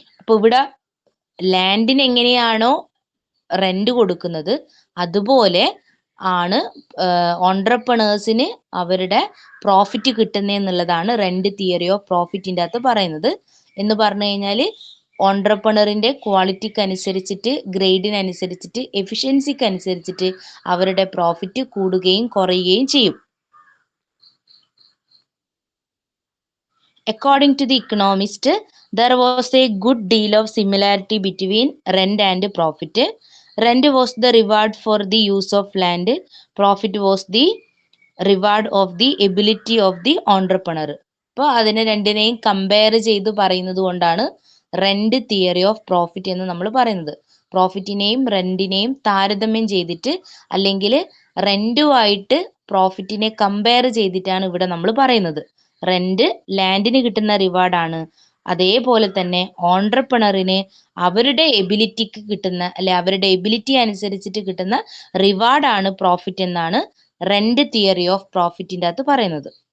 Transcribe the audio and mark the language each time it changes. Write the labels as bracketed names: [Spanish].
[Malayalam] അപ്പോൾ ഇവിടെ ലാൻഡിന് എങ്ങനെയാണോ റെന്റ് കൊടുക്കുന്നത് അതുപോലെ ആണ് ഓൺട്രപ്രണേഴ്സിന് അവരുടെ പ്രോഫിറ്റ് കിട്ടുന്നതെന്നുള്ളതാണ് റെന്റ് തിയറി ഓഫ് പ്രോഫിറ്റിന്റെ അകത്ത് പറയുന്നത്. എന്ന് പറഞ്ഞു കഴിഞ്ഞാൽ ഓൺട്രപ്രണറിന്റെ ക്വാളിറ്റിക്ക് അനുസരിച്ചിട്ട്, ഗ്രേഡിനനുസരിച്ചിട്ട്, എഫിഷ്യൻസിക്ക് അനുസരിച്ചിട്ട് അവരുടെ പ്രോഫിറ്റ് കൂടുകയും കുറയുകയും ചെയ്യും. [English] According to the economist, there was a good deal of similarity between rent and profit. Rent was the reward for the use of land. Profit was the reward of the ability of the entrepreneur. [Malayalam] അപ്പോൾ അതിനെ രണ്ടിനെയും compare ചെയ്ത് പറയുന്നത് കൊണ്ടാണ് rent theory of profit എന്ന് നമ്മൾ പറയുന്നത്. പ്രോഫിറ്റിനെയും റെന്റിനെയും താരതമ്യം ചെയ്തിട്ട് അല്ലെങ്കിൽ റെന്റുമായിട്ട് പ്രോഫിറ്റിനെ കമ്പയർ ചെയ്തിട്ടാണ് ഇവിടെ നമ്മൾ പറയുന്നത്. റെന്റ് ലാൻഡിന് കിട്ടുന്ന റിവാർഡാണ്, അതേപോലെ തന്നെ ഓൺട്രപ്രണറിന് അവരുടെ എബിലിറ്റിക്ക് കിട്ടുന്ന അല്ലെ അവരുടെ എബിലിറ്റി അനുസരിച്ചിട്ട് കിട്ടുന്ന റിവാർഡാണ് പ്രോഫിറ്റ് എന്നാണ് റെന്റ് തിയറി ഓഫ് പ്രോഫിറ്റിന്റെ അകത്ത് പറയുന്നത്.